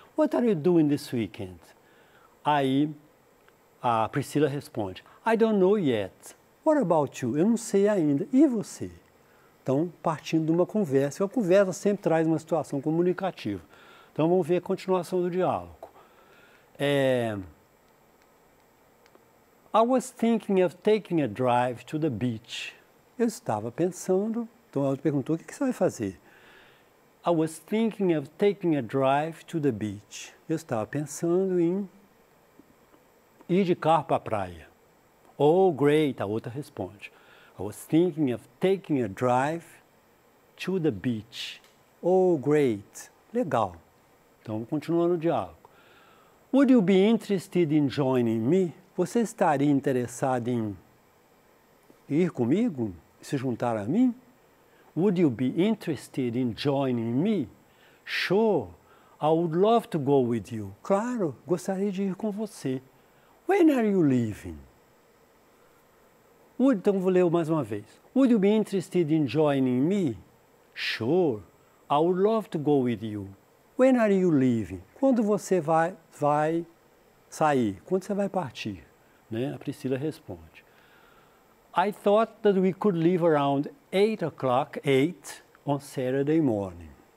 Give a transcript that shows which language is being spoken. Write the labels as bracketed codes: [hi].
[en] What are you doing this weekend? [pt] Aí, a Priscila responde, [en] I don't know yet. What about you? [pt] Eu não sei ainda. E você? Então, partindo de uma conversa sempre traz uma situação comunicativa. Então, vamos ver a continuação do diálogo. [en] I was thinking of taking a drive to the beach. [pt] Eu estava pensando, então ela perguntou, o que você vai fazer? [en] I was thinking of taking a drive to the beach. [pt] Eu estava pensando em ir de carro para a praia. [en] Oh, great, [pt] a outra responde. [en] I was thinking of taking a drive to the beach. Oh, great. Legal. [pt] Então, continuando o diálogo. [en] Would you be interested in joining me? [pt] Você estaria interessado em ir comigo? Se juntar a mim? [en] Would you be interested in joining me? Sure. I would love to go with you. [pt] Claro, gostaria de ir com você. [en] When are you leaving? [pt] Então, vou ler mais uma vez. [en] Would you be interested in joining me? Sure. I would love to go with you. When are you leaving? [pt] Quando você vai sair? Quando você vai partir? Né? A Priscila responde. [en] I thought that we could leave around 8 on Saturday morning.